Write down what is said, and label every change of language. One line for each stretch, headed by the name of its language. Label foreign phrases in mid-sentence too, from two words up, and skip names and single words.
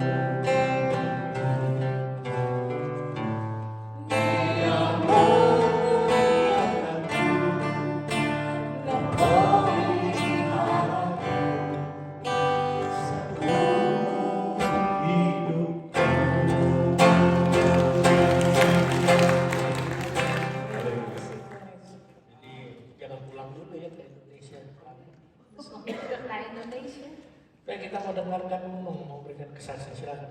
Indonesian: Dia mengenyangkanku dan meliharaku seumur hidupku. Jadi jangan pulang dulu ya ke Indonesia.
Dutch: Dus nog niet terug naar Indonesië.
Indonesian: Baik, kita mau dengarkan Nunung mau berikan kesaksian, silakan.